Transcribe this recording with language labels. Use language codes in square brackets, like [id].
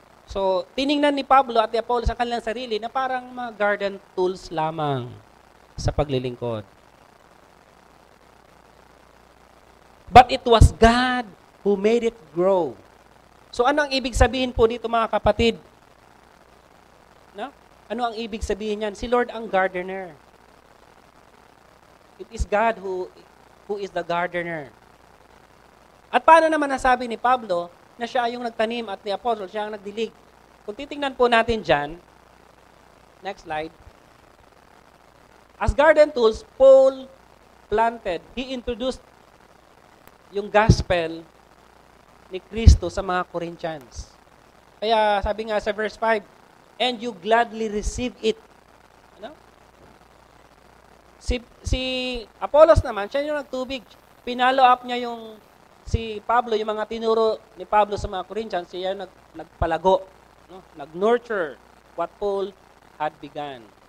[tl] So, tiningnan ni Pablo at ni Apollos ang kanilang sarili na parang mga garden tools lamang sa paglilingkod. [en] But it was God who made it grow. [tl] So, ano ang ibig sabihin po dito mga kapatid? No? Ano ang ibig sabihin niyan? Si Lord ang gardener. [en] It is God who is the gardener. [tl] At paano naman nasabi ni Pablo na siya yung nagtanim at ni Apostol, siya ang nagdilig? Kung titingnan po natin dyan, next slide. [en] As garden tools, Paul planted, he introduced [tl] yung gospel ni Kristo sa mga Corinthians. Kaya sabi nga sa verse 5, [en] and you gladly receive it. [tl] Ano? Si Apollos naman, siya yung nagtubig. Pinalo up niya si Pablo, yung mga tinuro ni Pablo sa mga Corinthians, siya yung nagpalago, no? [en] Nag-nurture what Paul had begun.